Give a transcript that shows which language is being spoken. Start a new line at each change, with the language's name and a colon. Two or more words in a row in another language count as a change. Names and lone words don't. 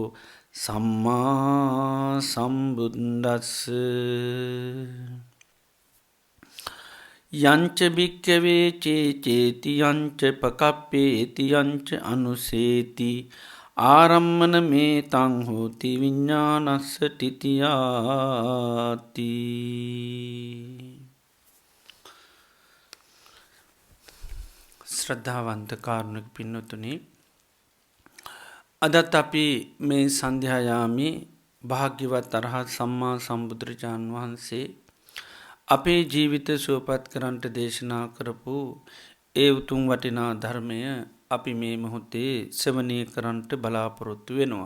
Pali: සම්මා සම්බුද්දස්ස යංච භික්ඛවේ චේති යංච පකප්පේති යංච අනුසේති ආරම්මන මේ තං හෝති විඤ්ඤාණස්ස තිතියාති.
Sinhala: ශ්‍රද්ධාවන්ත කාරුණික පින්නතුනි, අදත් අපි මේ සන්ධ්‍යායාමේ භාග්‍යවත් අරහත් සම්මා සම්බුදුරජාණන් වහන්සේ අපේ ජීවිත සුවපත් කරන්නට දේශනා කරපු ඒ උතුම් වටිනා ධර්මය අපි මේ මොහොතේ ශ්‍රවණය කරන්නට බලාපොරොත්තු වෙනවා.